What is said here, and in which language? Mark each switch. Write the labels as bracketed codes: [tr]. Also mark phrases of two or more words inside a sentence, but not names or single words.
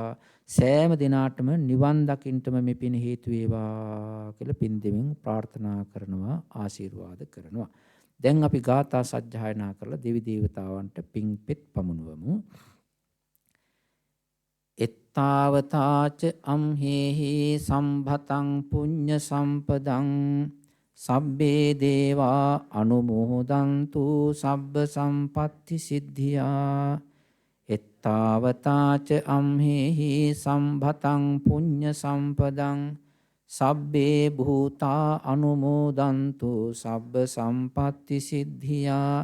[si] සෑම දිනාටම නිවන් දකින්නටම මේ පින් හේතු වේවා කියලා පින් දෙමින් ප්‍රාර්ථනා කරනවා, ආශිර්වාද කරනවා. දැන් අපි ගාථා සජ්ජායනා කරලා දෙවි දේවතාවන්ට පින් පෙත් පමුණුවමු. [pi] එත්තාවතාච අම්හෙහි සම්භතං පුඤ්ඤ සම්පදං සබ්බේ දේවා අනුමෝදන්තු සබ්බ සම්පත්ති සිද්ධියා. එත්තාවතාච අම්හෙහි සම්භතං පුඤ්ඤ සම්පදං සබ්බේ භූතා අනුමෝදන්තු සබ්බ සම්පත්ති සිද්ධියා.